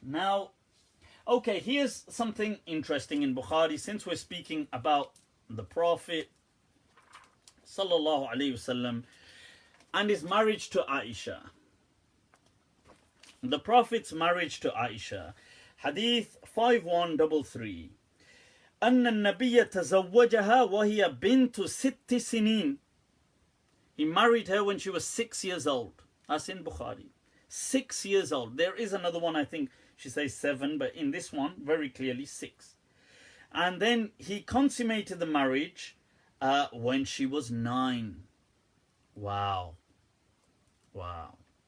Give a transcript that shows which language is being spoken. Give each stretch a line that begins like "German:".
English: Now, okay, here's something interesting in Bukhari, since we're speaking about the Prophet sallallahu alaihi wasallam and his marriage to Aisha. The Prophet's marriage to Aisha. Hadith 5133.
Arabic: أن النبي تزوجها وهي بنت 6 سنين.
English: He married her when she was 6 years old. That's in Bukhari. 6 years old. There is another one, I think she says 7, but in this one, very clearly 6. And then he consummated the marriage when she was 9. Wow. Wow.